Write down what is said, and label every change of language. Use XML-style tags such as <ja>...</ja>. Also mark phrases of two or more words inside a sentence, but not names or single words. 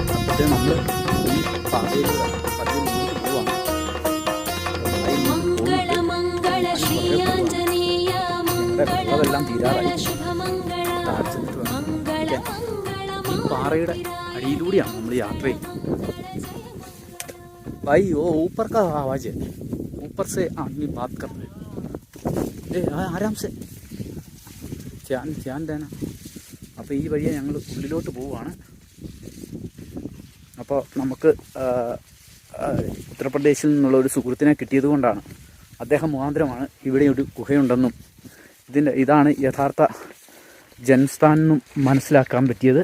<ml>പക്ഷേ നമ്മൾ ഈ പാതയിലൂടെ പതിയെ മുന്നോട്ട് പോവാണ്. അതെല്ലാം തീരാറായി. ഈ പാറയുടെ അടിയിലൂടെയാണ് നമ്മൾ യാത്ര ചെയ്യുന്നത്.</ml> <hi>भाई वो ऊपर का आवाज़ है, ऊपर से आदमी बात कर रहे हैं. आराम से ध्यान देना.</hi> <ml>അപ്പോൾ ഈ വഴിയെ ഞങ്ങൾ ഉള്ളിലോട്ട് പോവുകയാണ്. അപ്പോൾ നമുക്ക് ഉത്തർപ്രദേശിൽ നിന്നുള്ള ഒരു സുഹൃത്തിനെ കിട്ടിയത് കൊണ്ടാണ്, അദ്ദേഹം മുഖാന്തരമാണ് ഇവിടെ ഒരു ഗുഹയുണ്ടെന്നും ഇതാണ് യഥാർത്ഥ ജന്മസ്ഥാൻ എന്നും മനസ്സിലാക്കാൻ പറ്റിയത്.</ml>